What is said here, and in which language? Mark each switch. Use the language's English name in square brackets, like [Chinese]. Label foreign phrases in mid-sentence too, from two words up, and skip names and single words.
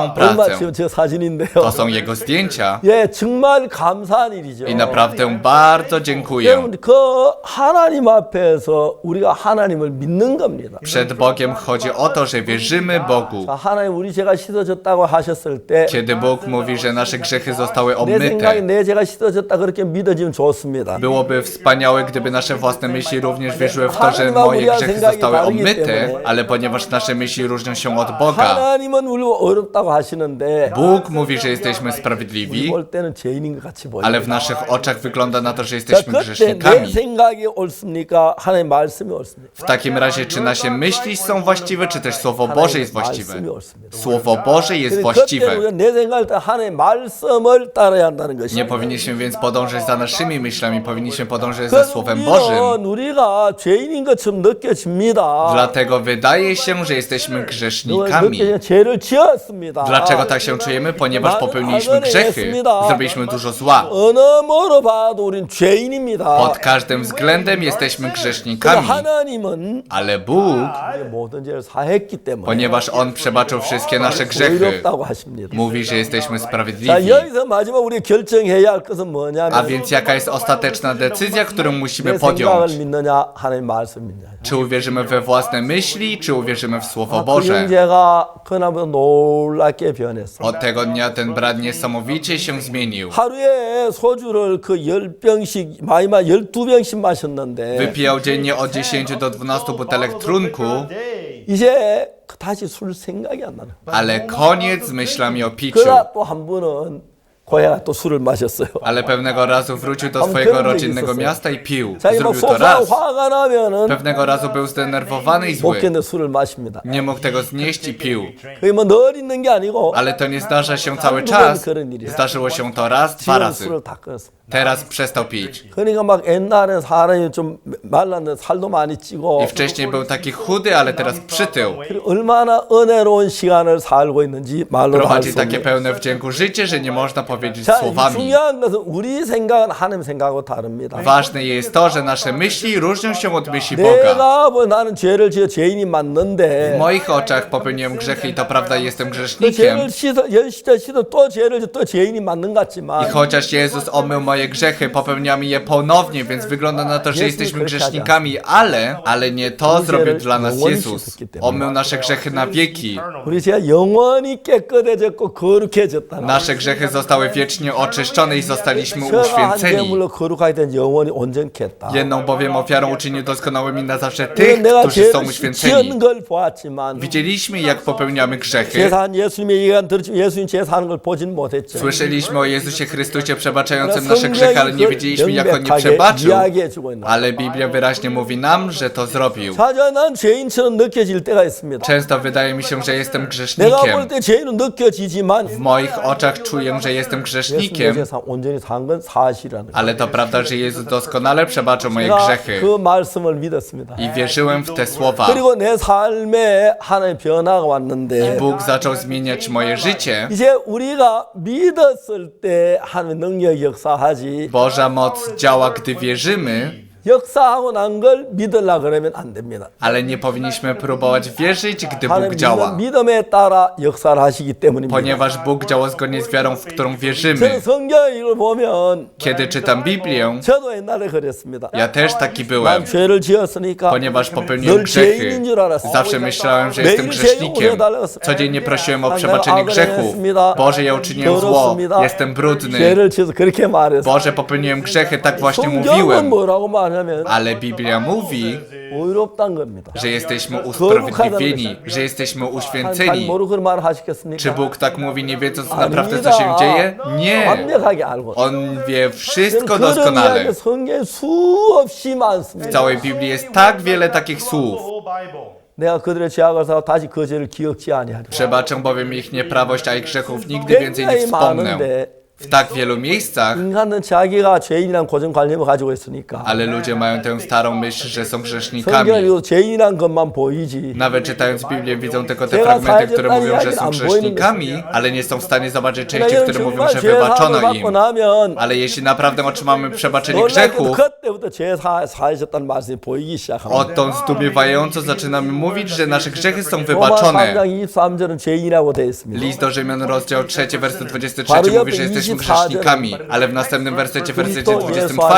[Korean] 얼마 [Polish] pracę. [Korean] 지금 제 사진인데요. [Polish] To są jego zdjęcia [Korean] 예, 정말 감사한 일이죠. [Polish] i naprawdę bardzo dziękuję. [Korean] 여러분 그 하나님 앞에서 우리가 하나님을 믿는 겁니다. [Polish] Przed Bogiem chodzi o to, że wierzymy Bogu. [Korean] 자, 하나님 우리 죄가 씻어졌다고 하셨을 때 [Polish] Kiedy Bóg mówi, że nasze grzechy zostały [Korean] 내 생각에 [Polish] omyte, [Korean] 내 죄가 씻어졌다 그렇게 믿어지면 좋습니다. [Polish] byłoby wspaniałe, gdyby nasze własne myśli również wierzyły w to, że moje grzechy zostały omyte, ale ponieważ nasze myśli różnią się od Boga, [Korean] 하나님은 우리를 어렵다고 하시는데 [Polish] Bóg mówi, że jesteśmy [Korean] 우리 [Polish] sprawiedliwi, [Korean] 볼 때는 죄인인 것 같이 보여요. [Polish] ale w naszych oczach wygląda na to, że [Korean] 자, [Polish] jesteśmy [Korean] 그때 내 [Polish] grzesznikami. [Korean] 생각이 옳습니까? 하나님 말씀이 옳습니까? [Polish] W takim razie, czy nasze myśli są właściwe, czy też Słowo Boże jest właściwe? [Korean] 말씀이 옳습니다. [Polish] Słowo Boże jest [Korean] 그때 [Polish] właściwe. [Korean] 우리가 내 생각을 때 하나님의 말씀을 따라야 한다는 [Polish] Nie [Korean] 것입니다. [Polish] powinniśmy więc podążać za naszymi myślami, powinniśmy podążać za Słowem Bożym. [Korean] 우리가 죄인인 것처럼 느껴집니다. [Polish] Dlatego wydaje się, że jesteśmy grzesznikami. [Korean] 죄를 지었습니다. [Polish] Dlaczego tak się czujemy? Ponieważ popełniliśmy grzechy, zrobiliśmy dużo zła. [Korean] 어느 뭐로 봐도 우린 죄인입니다. [Polish] Pod każdym względem jesteśmy [Korean] 그런데 [Polish] grzesznikami. [Korean] 하나님은 [Polish] Ale Bóg, [Korean] 우리의 모든 죄를 사했기 때문에 [Polish] ponieważ On przebaczył wszystkie nasze grzechy, [Korean] 의롭다고 하십니다. [Polish] mówi, że jesteśmy [Korean] 자, [Polish] sprawiedliwi. [Korean] 여기서 마지막 우리 결정해야 할 것은 [Polish] A [Korean] 뭐냐면 [Polish] więc jaka jest ostateczna decyzja, którą [Korean] 내 [Polish] musimy [Korean] 생각을 [Polish] podjąć? [Korean] 믿느냐 하나님 말씀 믿느냐. [Polish] Czy uwierzymy we własne myśli, czy uwierzymy w Słowo [Korean] 그 [Polish] Boże? [Korean] 형제가 그날부터 놀랍게 변했어. [Polish] Od tego dnia ten brat niesamowicie się zmienił. [Korean] 하루에 소주를 그 10병씩 마지막 12병씩 마셨는데 [Polish] Wypijał dziennie od 10 do 12 butelek trunku, [Korean] 이제 다시 술 생각이 안 나는. [Polish] ale koniec z myślami o piciu. [Korean] 그러다 또 한 번은 고향에 또 술을 마셨어요. [Polish] Ale pewnego razu wrócił do swojego rodzinnego miasta i pił. [Korean] 자기 막 [Polish] Zrobił to [Korean] 속상 [Polish] raz. [Korean] 화가 나면은 [Polish] Pewnego razu był zdenerwowany i [Korean] 못 [Polish] zły. [Korean] 견뎌 술을 마십니다. [Polish] Nie mógł tego znieść i pił. [Korean] 그게 뭐 늘 있는 게 아니고 [Polish] Ale to nie zdarza się cały czas. Zdarzyło się to raz, 2 [Korean] 지금 [Polish] razy. [Korean] 술을 다 끊었습니다. [Polish] Teraz przestał pić. [Korean] 그러니까 막 옛날엔 사람이 좀 말랐는데 살도 많이 찌고 [Polish] I wcześniej był taki chudy, ale teraz przytył. [Korean] 그리고 얼마나 은혜로운 시간을 살고 있는지 말로 할 [Polish] Prowadzi [Korean] 수 [Polish] takie [Korean] 없는. [Polish] pełne wdzięku życie, że nie można powiedzieć [Korean] 자, 이 [Polish] słowami. [Korean] 중요한 것은 우리 생각은 하나님 생각하고 다릅니다. [Polish] Ważne jest to, że nasze myśli różnią się od myśli Boga. [Korean] 내가 뭐 나는 죄를 지어 죄인이 [Polish] W [Korean] 맞는데 [Polish] moich oczach popełniłem grzechy i to prawda jestem [Korean] 그 [Polish] grzesznikiem. [Korean] 죄를 씻어 또 죄를 또 죄인이 맞는 것 [Polish] I [Korean] 같지만 [Polish] chociaż Jezus omył moje grzechy, popełniamy je ponownie, więc wygląda na to, że jesteśmy grzesznikami, ale nie to zrobił dla nas Jezus. Omył nasze grzechy na wieki. [Korean] 우리 죄가 영원히 깨끗해졌고 거룩해졌다. [Polish] Nasze grzechy zostały wiecznie oczyszczone i zostaliśmy [Korean] 저가 한 [Polish] uświęceni. [Korean] 제물로 거룩하게 된 영원히 온전케 했다. [Polish] Jedną bowiem ofiarą uczynił doskonałymi na zawsze [Korean] 그래서 [Polish] tych, [Korean] 내가 [Polish] którzy są [Korean] 죄를 [Polish] uświęceni. [Korean] 지은 걸 보았지만 [Polish] Widzieliśmy, jak popełniamy grzechy. [Korean] 제사한 예수님의 얘기가 들었지만 예수님 제사하는 걸 보진 못했죠. [Polish] Słyszeliśmy o Jezusie Chrystusie przebaczającym nasze grzechy, ale nie wiedzieliśmy, jak On nie przebaczył. [Korean] 이야기해주고 있는. [Polish] Ale Biblia wyraźnie mówi nam, że to zrobił. [Korean] 자자 난 죄인처럼 느껴질 때가 있습니다. [Polish] Często wydaje mi się, że jestem [Korean] 내가 [Polish] grzesznikiem. [Korean] 볼 때 죄인은 느껴지지만 [Polish] W moich oczach czuję, że jestem [Korean] 예수님의 [Polish] grzesznikiem, [Korean] 세상 온전히 산 건 사실이라는 거예요. [Polish] ale to prawda, że Jezus doskonale przebaczył moje [Korean] 제가 [Polish] grzechy. [Korean] 그 말씀을 믿었습니다. [Polish] I wierzyłem w te słowa. [Korean] 그리고 내 삶에 하나의 변화가 왔는데 [Polish] Bóg zaczął zmieniać moje życie. [Korean] 이제 우리가 믿었을 때 하나님의 능력이 역사하지 [Polish] Boża moc działa, gdy wierzymy, [Korean] 역사하고 난 걸 믿으려 그러면 안 됩니다. [Polish] ale nie powinniśmy próbować wierzyć, gdy Bóg [Korean] 하나님 [Polish] działa. [Korean] 믿음에 따라 역사를 하시기 때문입니다. [Polish] Ponieważ Bóg działa zgodnie z wiarą, w którą [Korean] 저는 [Polish] wierzymy. [Korean] 성경을 보면 [Polish] Kiedy czytam Biblię, [Korean] 저도 옛날에 그랬습니다. [Polish] ja też taki [Korean] 난 [Polish] byłem. [Korean] 죄를 지었으니까 [Polish] Ponieważ popełniłem [Korean] 늘 [Polish] grzechy, [Korean] 죄인인 줄 알았어요. [Polish] zawsze myślałem, że jestem [Korean] 매일 죄 [Polish] grzesznikiem. [Korean] 용서해달라고 [Polish] Codziennie prosiłem o [Korean] 내가 [Polish] przebaczenie [Korean] 악을 [Polish] grzechów. [Korean] 행했습니다. [Polish] Boże, ja uczyniłem zło. [Korean] 더럽습니다. [Polish] Jestem brudny. [Korean] 죄를 지어서 그렇게 말했어요. [Polish] Boże, popełniłem grzechy, tak właśnie [Korean] 성경은 [Polish] mówiłem. [Korean] 뭐라고 말하면 [Polish] Ale Biblia mówi, [Korean] 의롭다는 겁니다. [Polish] że jesteśmy usprawiedliwieni, że jesteśmy [Korean] 잘 [Polish] uświęceni. [Korean] 모르고 그 말을 하시겠습니까? [Polish] Czy Bóg tak mówi, nie wiedząc naprawdę, co się dzieje? Nie. [Korean] 완벽하게 알고. [Polish] On wie wszystko [Korean] 그런 [Polish] doskonale. [Korean] 이야기 성경에 수없이 [Polish] W [Korean] 많습니다. [Polish] całej Biblii jest tak wiele takich słów. [Korean] 내가 그들의 죄악을 사고 다시 그 죄를 기억지 아니하리라. [Polish] Przebaczę bowiem ich nieprawość, a ich grzechów nigdy więcej nie [Korean] 굉장히 [Polish] wspomnę. [Korean] 많은데 [Polish] W tak wielu miejscach, [Korean] 인간은 자기가 죄인이란 고정관념을 가지고 있으니까 [Polish] ale ludzie mają tę starą myśl, że są [Korean] 성경을 [Polish] grzesznikami. [Korean] 읽어도 죄인이란 것만 보이지. [Polish] Nawet czytając Biblię widzą tylko te [Korean] 제가 [Polish] fragmenty, które [Korean] 살겠다는 [Polish] mówią, że [Korean] 이야기는 [Polish] są [Korean] 안 보이는 [Polish] grzesznikami, ale nie są w stanie zobaczyć części, [Korean] 왜냐하면 [Polish] które mówią, [Korean] 정말 [Polish] że [Korean] 죄 사함을 [Polish] wybaczono [Korean] 받고 [Polish] im. [Korean] 나면 [Polish] Ale jeśli naprawdę otrzymamy przebaczenie [Korean] 놀랍게도 [Polish] grzechów, [Korean] 그때부터 죄 사하셨다는 말씀이 보이기 시작합니다. [Polish] odtąd zdumiewająco zaczynamy mówić, że nasze grzechy są [Korean] 로마 [Polish] wybaczone. [Korean] 3장 23절은 죄인이라고 되어 있습니다. [Polish] List do Rzymian, rozdział 3, werset 23 [Korean] 바로 [Polish] mówi, że [Korean] 옆에 [Polish] jesteśmy [Korean] 24 [Polish] grzesznikami, ale w następnym wersecie, w wersecie [Korean] 그리스도 예수 [Polish] 24,